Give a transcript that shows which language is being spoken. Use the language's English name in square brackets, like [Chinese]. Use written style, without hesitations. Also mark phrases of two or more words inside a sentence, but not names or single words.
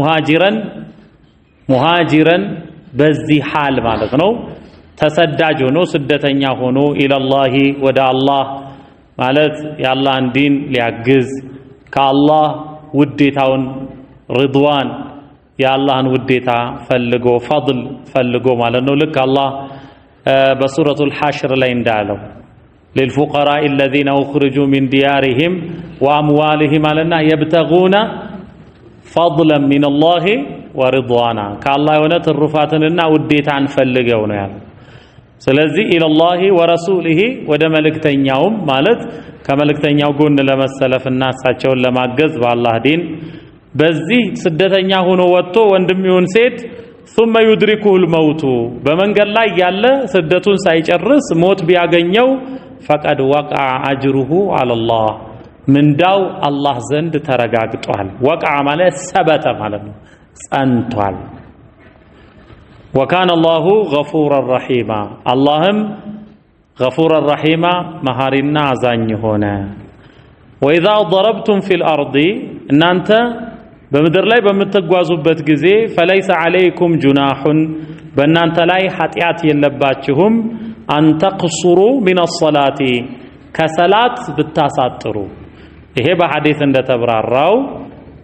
[Amharic] ሙሃጅረን በዚህ ሐል ማለት ነው ተሰዳጅ ሆኖ ስደተኛ ሆኖ ኢለላሂ ወደ አላህ ማለት የአላህን ዲን ሊያግዝ ከአላህ ውዴታውን ሪድዋን የአላህን ውዴታ ፈልጎ ፈድል ፈልጎ ማለት ነው። ልክ አላህ በሱረቱል ሐሽር ላይ እንዳለው [Arabic] للفقراء الذين أخرجوا من ديارهم وأموالهم علنا يبتغون فضلا من الله ورضوانا كالله [Amharic] የሆነ ትሩፋትንና ውዴታን ፈልገው ነው ያለው። ስለዚህ [Arabic] إلى الله ورسوله [Amharic] ወደ መልእክተኛውም ማለት ከመልእክተኛው ጎን ለመሰለፍና እሳቸውን ለማገዝ በአላህ ዲን በዚህ ስደተኛ ሆኖ ወጥቶ ወንድም ይሁን ሴት [Arabic] ثم يدركه الموت [Amharic] በመንገድ ላይ ያለ ስደቱን ሳይጨርስ ሞት ቢያገኘው [Arabic] فقد وقع أجره على الله [Amharic] ምንዳው አላህ ዘንድ ተረጋግጧል። ወቀዐ ማለት ሰበተ ማለት ነው፣ ጸንቷል። [Arabic] وكان الله غفورا رحيما [Amharic] አላህም [Arabic] غفورا رحيما [Amharic] መሃሪና አዛኝ ሆነ። [Arabic] وإذا ضربتم في الأرض [Amharic] እናንተ በምድር ላይ በምትጓዙበት ጊዜ [Arabic] فليس عليكم جناح [Amharic] በእናንተ ላይ ኃጢአት የለባችሁም [Arabic] أن تقصروا من الصلاة [Amharic] ከሰላት ብታሳጥሩ። ይሄ በሐዲስ እንደተብራራው